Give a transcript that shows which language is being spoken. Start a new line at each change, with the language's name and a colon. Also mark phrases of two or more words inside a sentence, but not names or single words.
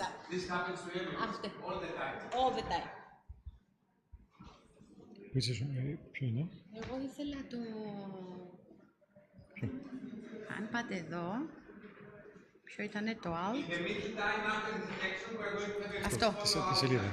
English: This happens to everyone, all the time. All the time.
Greek: Ποιο είναι? Εγώ ήθελα το... Αν πάτε εδώ... Ποιο ήτανε το alt? Αυτό. Τη σελίδα.